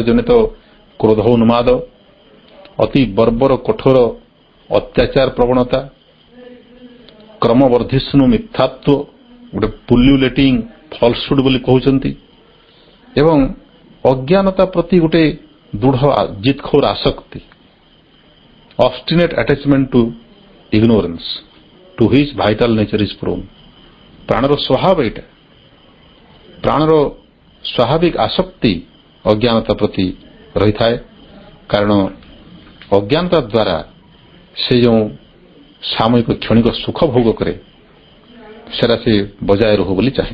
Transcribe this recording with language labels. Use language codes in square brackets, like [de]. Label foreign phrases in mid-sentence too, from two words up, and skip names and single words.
[or] ଜନିତ କ୍ରୋଧ ଉନ୍ମାଦ, ଅତି ବର୍ବର କଠୋର ଅତ୍ୟାଚାର ପ୍ରବଣତା, କ୍ରମବର୍ଦ୍ଧିଷ୍ଣୁ ମିଥ୍ୟାତ୍ୱ, ଗୋଟେ [en] pullulating falsehood [or] ବୋଲି କହୁଛନ୍ତି, ଏବଂ ଅଜ୍ଞାନତା ପ୍ରତି ଗୋଟେ ଦୃଢ଼ ଜିତଖୋର ଆସକ୍ତି, [en] obstinate attachment to ignorance to which vital nature is prone। [or] ପ୍ରାଣର ସ୍ୱଭାବ ଏଇଟା, ପ୍ରାଣର ସ୍ୱାଭାବିକ ଆସକ୍ତି ଅଜ୍ଞାନତା ପ୍ରତି ରହିଥାଏ, କାରଣ ଅଜ୍ଞାନତା ଦ୍ୱାରା ସେ ଯେଉଁ ସାମୟିକ କ୍ଷଣିକ ସୁଖ ଭୋଗ କରେ ସେଟା ସେ ବଜାୟ ରହୁ ବୋଲି ଚାହେଁ।